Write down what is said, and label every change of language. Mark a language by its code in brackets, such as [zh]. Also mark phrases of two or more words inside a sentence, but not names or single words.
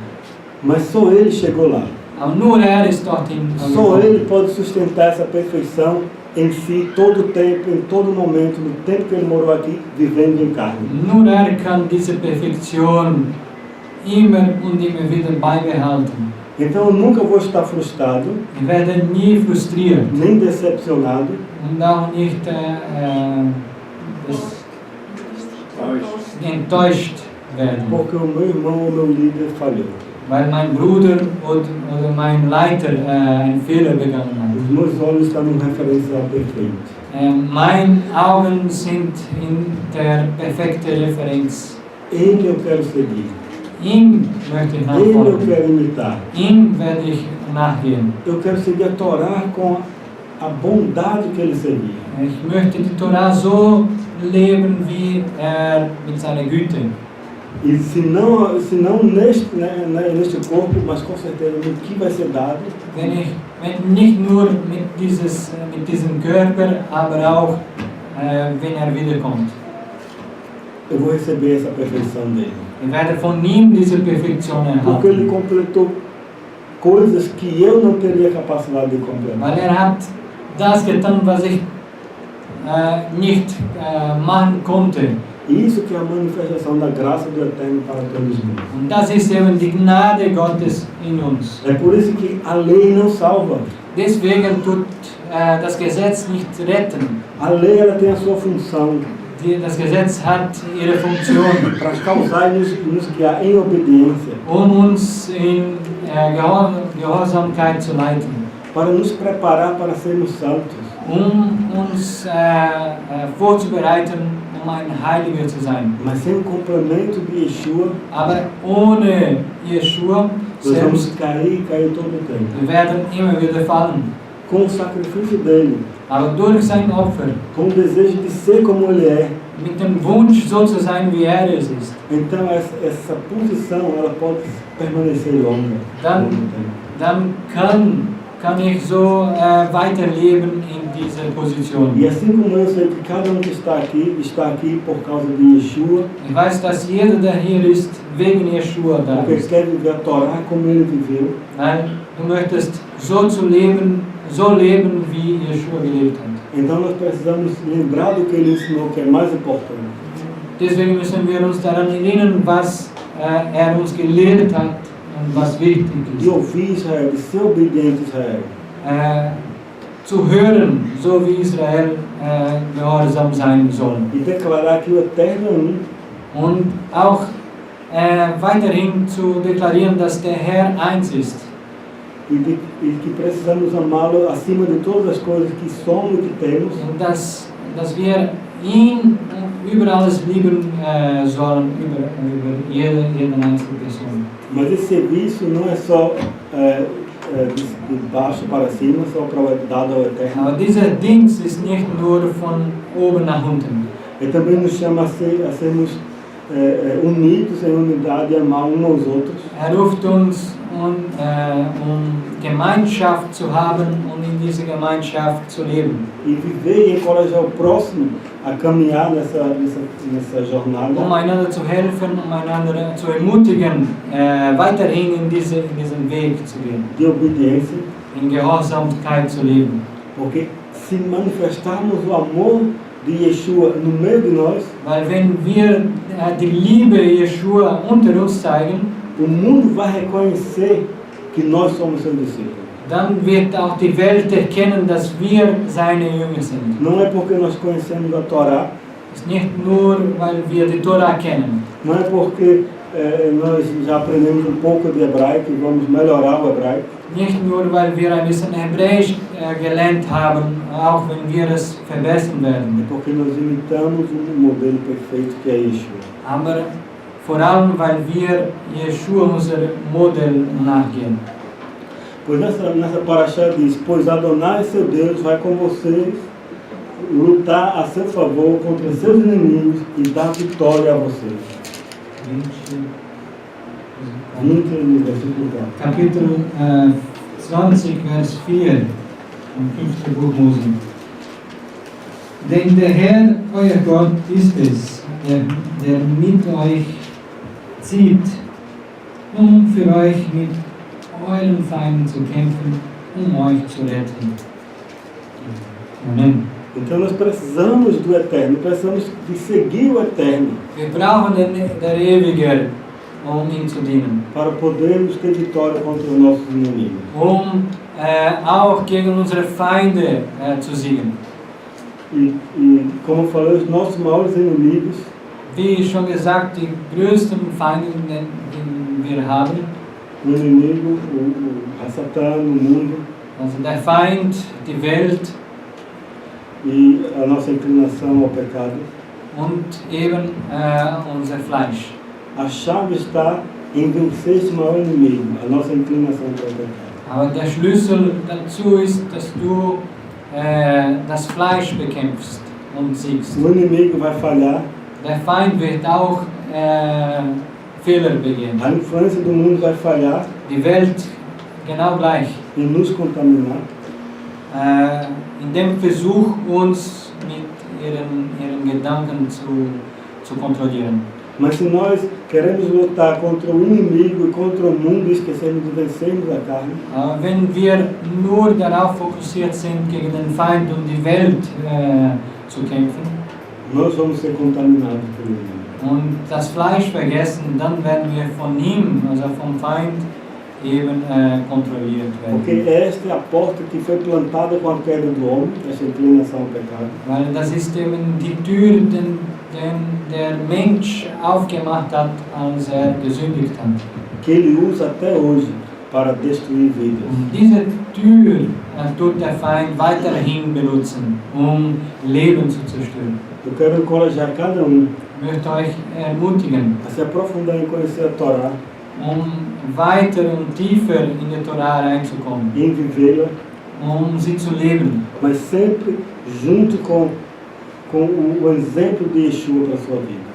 [pt] Mas só ele chegou lá. [de] Aber nur ist dorthin [pt] Só [de] angekommen. [pt] ele pode sustentar essa perfeição em si, todo o tempo, em todo momento, no tempo que ele morou aqui, vivendo em carne. [de] Nur kann diese Perfektion immer und immer wieder beibehalten. [pt] Então eu nunca vou estar frustrado, [de] Ich werde nie frustriert [pt] nem decepcionado, [de] und auch nicht enttäuscht werden, [pt] porque o meu irmão ou meu líder falhou. [de] weil mein Bruder oder mein Leiter einen Fehler begangen hat. [pt] Os meus olhos estão num referencial perfeito. [de] Meine Augen sind in der perfekten Referenz. [pt] Ele eu quero seguir. [de] Ihm möchte ich [pt] Ele eu [de] nachfolgen. [pt] quero imitar. [de] Ihm werde ich nachgehen. [pt] Eu quero seguir a Torá com a bondade que ele seguia. [de] Ich möchte die Torah so leben, wie mit seiner Güte. [pt] E se não neste corpo, mas com certeza no que vai ser dado, [de] Wenn nicht nur mit diesem Körper, aber auch wenn wiederkommt. [pt] eu vou receber essa perfeição dele. [de] Ich werde von ihm diese Perfektion [pt] Porque ele [de] erhalten. [pt] completou coisas que eu não teria capacidade de completar. [de] Weil hat das getan, was ich nicht machen konnte. [pt] E isso que é a manifestação da graça do Eterno para todos nós. [de] Und das ist eben die Gnade Gottes in uns. [pt] É por isso que a lei não salva. [de] Deswegen tut das Gesetz nicht retten. [pt] A lei ela tem a sua função [de] Das Gesetz hat ihre Funktion, [pt] para causar e nos guiar em obediência, [de] uns in Gehorsamkeit zu leiten, [pt] para nos preparar para sermos santos. [de] uns vorzubereiten, ein Heiliger zu sein. [pt] Mas sem o complemento de Yeshua, [de] Aber ohne Yeshua [pt] nós vamos [de] selbst, [pt] cair todo o tempo. [de] wir werden immer wieder fallen. [pt] Com o sacrifício dele, [de] Aber durch sein Opfer, [pt] com o desejo de ser como ele é, [de] mit dem Wunsch, so zu sein, wie es ist, [pt] então essa posição ela pode permanecer longa. [de] dann kann ich so weiterleben in dieser Position. [pt] E assim como eu sei que cada que está aqui por causa de Yeshua, [de] Ich weiß, dass jeder, der hier ist, wegen Yeshua da [pt] porque [de] ist. [pt] quer viver a Torá como ele viveu, [de] Weil du möchtest so leben, wie Yeshua gelebt hat. [pt] então nós precisamos lembrar do que ele ensinou, que é mais importante. [de] Deswegen müssen wir uns daran erinnern, was uns gelehrt hat und und was wichtig [pt] de [de] ist. [pt] ouvir Israel, de ser obediente a Israel. [de] Zu hören, so wie Israel gehorsam sein soll. [pt] E declarar que o Eterno é [de] Und auch weiterhin zu deklarieren, dass der Herr eins ist. [pt] e que precisamos amá-lo acima de todas as coisas que somos e que temos. [de] Und dass wir ihn über alles lieben sollen, über jede einzelne Person. [pt] Mas esse serviço não é só de baixo para cima, só para dado ao Eterno. [de] Aber dieser Dienst ist nicht nur von oben nach unten. [pt] Ele também nos chama a sermos unidos em unidade e amar uns aos outros. [de] Ruft uns, um Gemeinschaft zu haben und in dieser Gemeinschaft zu leben. [pt] E viver e encorajar o próximo a caminhar nessa jornada. [de] Einander zu helfen, einander zu ermutigen, weiterhin in diesen Weg zu gehen. [pt] De obediência. [de] In Gehorsamkeit zu leben. [pt] Porque se manifestarmos o amor de Yeshua no meio de nós, [de] weil wenn wir die Liebe Yeshua unter uns zeigen, [pt] o mundo vai reconhecer que nós somos seus discípulos. [de] Dann wird auch die Welt erkennen, dass wir seine Jünger sind. [pt] Não é porque nós conhecemos a Torá. [de] Es ist nicht nur, weil wir die Torah kennen. [pt] Não é porque nós já aprendemos pouco de hebraico e vamos melhorar o hebraico. [de] Nicht nur, weil wir ein bisschen Hebräisch gelernt haben, auch wenn wir es verbessern werden. [pt] É porque nós imitamos modelo perfeito que é Yeshua. [de] Aber vor allem, weil wir Yeshua, unser Modell, nachgehen. [pt] Pois nessa Parashah diz, pois Adonai, seu Deus, vai com vocês lutar a seu favor contra seus inimigos e dar vitória a vocês. 20 no versículo 4. [de] Kapitel 20, Vers 4 vom 5. Buch Mose. Denn der Herr, euer Gott, ist es, der mit euch zieht, für euch mit euren Feinden zu kämpfen, euch zu retten. Amen. [pt] Então nós precisamos do Eterno, precisamos de seguir o Eterno. [de] Wir brauchen der Ewige, ihm zu dienen. [pt] Para podermos ter vitória contra os nossos inimigos. [de] Auch gegen unsere Feinde zu siegen. [pt] E como eu falei, os nossos maiores inimigos, [de] wie schon gesagt, die größten Feinde, die wir haben, [pt] o inimigo, a Satã no mundo, [de] also der Feind, die Welt [pt] e a nossa inclinação ao pecado. [de] Und eben unser Fleisch. [pt] A chave está em vencer esse maior inimigo, a nossa inclinação para o pecado. [de] Aber der Schlüssel dazu ist, dass du das Fleisch bekämpfst und siegst. [pt] O inimigo vai falhar. [de] Der Feind wird auch Fehler begehen. [pt] A influência do mundo vai falhar. [de] Die Welt genau gleich. [pt] E nos contaminar. [de] In dem Versuch, uns mit ihren Gedanken zu kontrollieren. [pt] Mas se nós queremos lutar contra o inimigo e contra o mundo e esquecermos de vencermos a carne, [de] wenn wir nur darauf fokussiert sind, gegen den Feind und die Welt zu kämpfen, [pt] nós vamos ser contaminados pelo inimigo. [de] Und das Fleisch vergessen, dann werden wir von ihm, also vom Feind, eben kontrolliert werden. [pt] Porque esta é a porta que foi plantada com a queda do homem, essa inclinação ao pecado. [de] Weil das ist eben die Tür, den der Mensch aufgemacht hat, als gesündigt hat. [pt] Que ele usa até hoje para destruir vidas. [de] Und diese Tür tut der Feind weiterhin benutzen, Leben zu zerstören. [pt] Eu quero encorajar cada [de] Ich möchte euch ermutigen, [pt] a se aprofundar em conhecer a Torá, [de] weiter und tiefer in die Torah reinzukommen, [pt] em vivê-la, [de] sie zu leben. [pt] Mas sempre junto com o exemplo de Yeshua para a sua vida.